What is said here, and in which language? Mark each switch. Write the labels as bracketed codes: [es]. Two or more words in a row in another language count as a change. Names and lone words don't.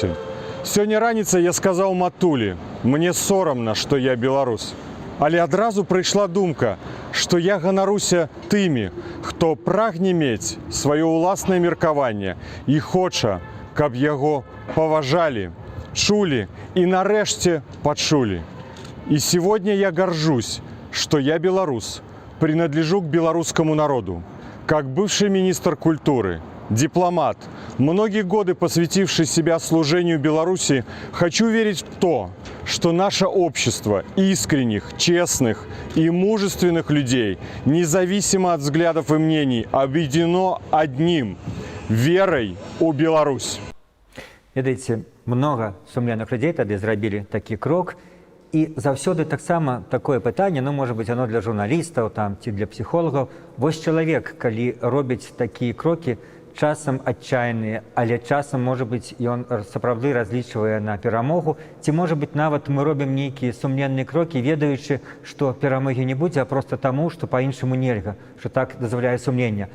[be] Сёння раніцай я сказаў матулі, мне сорамна, што я беларус. Але адразу прыйшла думка, што я ганаруся тымі, хто прагне мець сваё ўласнае меркаванне і хоча, каб яго паважалі, чулі и нарэшце пачулі. [ru] И сегодня я горжусь, что я белорус, принадлежу к белорусскому народу. Как бывший министр культуры, дипломат, многие годы посвятивший себя служению Беларуси, хочу верить в то, что наше общество искренних, честных и мужественных людей, независимо от взглядов и мнений, объединено одним – верой у Беларусь. [be] Ведаеце, много сумленных людей тады зрабілі такі крок, і заўсёды таксама такое пытанне, ну, можа быць, оно для журналістаў там, ці для псіхолагаў. Вось чалавек, калі робіць такія крокі, часам адчайныя, але часам, можа быць, ён сапраўды разлічвае на перамогу, ці, можа быць, нават мы робім нейкія сумленныя крокі, ведаючы, што перамогі не будзе, а проста таму, што па-іншаму нельга, што так дазваляе сумленне.